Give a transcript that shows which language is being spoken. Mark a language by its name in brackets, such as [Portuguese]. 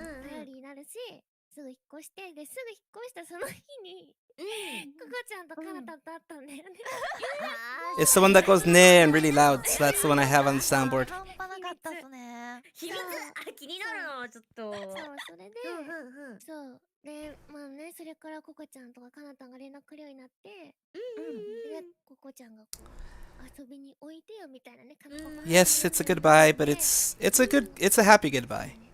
[Japanese] 頼りになるし、すぐ引っ越してですぐ引っ越したその日にココちゃんとカナタンと会ったんだよね。 [English] It's the one that goes ne and really loud. So that's the one I have on the soundboard. [Japanese] 半端なかったっすね。秘密気になるのちょっと。そうそれでそうでまあねそれからココちゃんとかカナタンが連絡くるようになって、でココちゃんがこう遊びに置いてよみたいなね。 [English] Yes, it's a goodbye, but it's a happy goodbye.